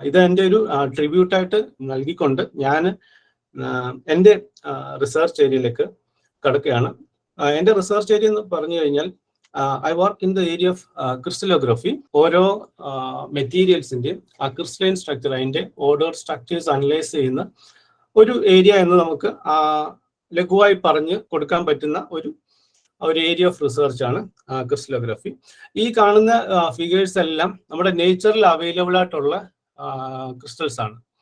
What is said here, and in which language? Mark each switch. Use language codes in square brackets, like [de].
[ml] ഇത് എൻ്റെ ഒരു ട്രിബ്യൂട്ടായിട്ട് നൽകിക്കൊണ്ട് ഞാൻ എൻ്റെ റിസർച്ച് ഏരിയയിലേക്ക് കടക്കുകയാണ്. എൻ്റെ റിസർച്ച് ഏരിയ എന്ന് പറഞ്ഞു കഴിഞ്ഞാൽ [en] I work in the area of crystallography. [ml] ഓരോ മെറ്റീരിയൽസിന്റെ ആ ക്രിസ്റ്റലൈൻ സ്ട്രക്ചർ, അതിന്റെ ഓർഡർ സ്ട്രക്ചേഴ്സ് അനലൈസ് ചെയ്യുന്ന ഒരു ഏരിയ എന്ന് നമുക്ക് ലഘുവായി പറഞ്ഞ് കൊടുക്കാൻ പറ്റുന്ന ഒരു ഏരിയ ഓഫ് റിസർച്ച് ആണ് ക്രിസ്റ്റലോഗ്രഫി. ഈ കാണുന്ന ഫിഗേഴ്സ് എല്ലാം നമ്മുടെ നേച്ചറിൽ അവൈലബിൾ ആയിട്ടുള്ള ക്രിസ്റ്റൽസ് ആണ്.